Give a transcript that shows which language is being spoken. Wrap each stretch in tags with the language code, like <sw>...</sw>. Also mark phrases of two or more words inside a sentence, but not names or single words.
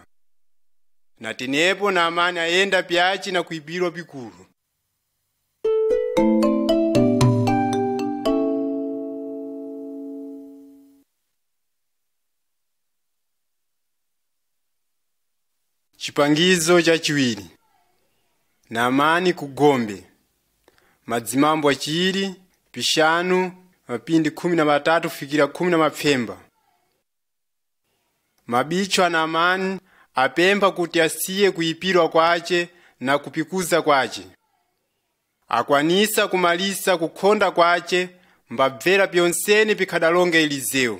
<seh>Na tenepo Naamani ayenda pyachi na kuipirwa pikulu. Chipangizo cha chiwiri. Naamani kugombe. Madzimambo achiri, pishanu, mapindi 13 kufikira 10. Mabicho a Naamani apempha kuti asiye kuipirwa kwache na kupikuza kwache. Akwanisa kumalisa kukhonda kwache, mbabvera pyonsene pikhadalonga Elizeo.</seh>